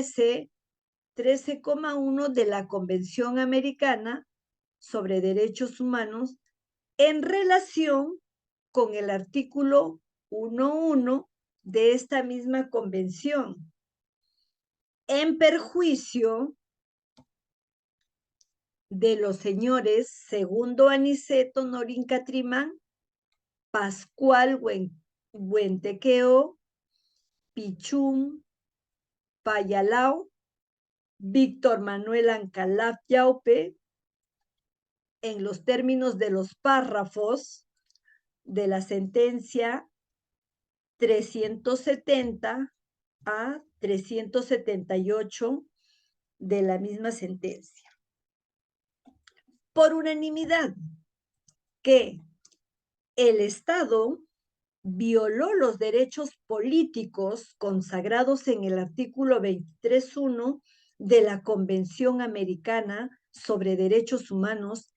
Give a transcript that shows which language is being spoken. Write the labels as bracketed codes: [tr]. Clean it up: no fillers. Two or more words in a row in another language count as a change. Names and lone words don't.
[es] 13,1 de la Convención Americana sobre Derechos Humanos en relación con el artículo 1.1 de esta misma convención, en perjuicio de los señores Segundo Aniceto Norín Catrimán, Pascual Huentequeo, Pichum, Payalao, Víctor Manuel Ancalaf Yaupe, en los términos de los párrafos de la sentencia 370 a 378 de la misma sentencia. Por unanimidad, que el Estado violó los derechos políticos consagrados en el artículo 23.1 de la Convención Americana sobre Derechos Humanos